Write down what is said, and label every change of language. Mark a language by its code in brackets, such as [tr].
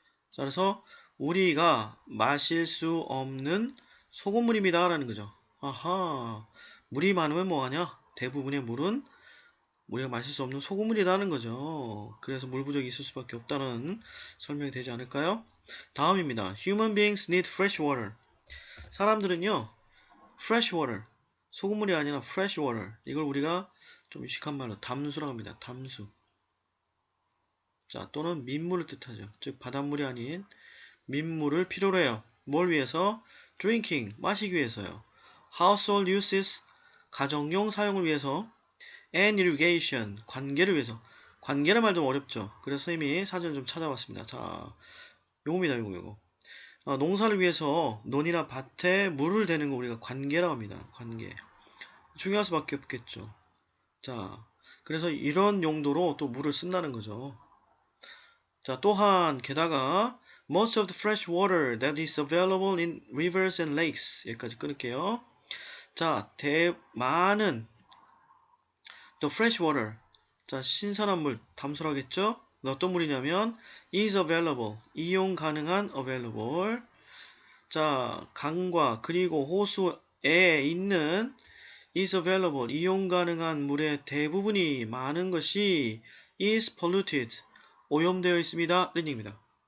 [ko] 자, 그래서 우리가 마실 수 없는 소금물입니다 라는 거죠. 아하, 물이 많으면 뭐하냐? 대부분의 물은 우리가 마실 수 없는 소금물이라는 거죠. 그래서 물 부족이 있을 수밖에 없다는 설명이 되지 않을까요? 다음입니다. [en] Human beings need fresh water. [ko] 사람들은요, [en] fresh water, [ko] 소금물이 아니라 [en] fresh water. [ko] 이걸 우리가 좀 유식한 말로 담수라고 합니다. 담수. 자, 또는 민물을 뜻하죠. 즉 바닷물이 아닌 민물을 필요로 해요. 뭘 위해서? [en] drinking, [ko] 마시기 위해서요. [en] household uses, [ko] 가정용 사용을 위해서. [en] and irrigation, [ko] 관계를 위해서. 관계란 말 좀 어렵죠. 그래서 선생님이 사전을 좀 찾아봤습니다. 자, 요겁니다. 요거. 농사를 위해서 논이나 밭에 물을 대는 거 우리가 관계라고 합니다. 관계. 중요할 수밖에 없겠죠. 자, 그래서 이런 용도로 또 물을 쓴다는 거죠. 자, 또한 게다가 [en] most of the fresh water that is available in rivers and lakes [ko] 여기까지 끊을게요. 자, 많은 [en] the fresh water [ko] 자, 신선한 물 담수라겠죠? 어떤 물이냐면 [en] is available [ko] 이용 가능한 available 자, 강과 그리고 호수에 있는 is available 이용 가능한 물의 대부분이 많은 것이 [en] is polluted [ko] 오염되어 있습니다. 이런 얘기입니다.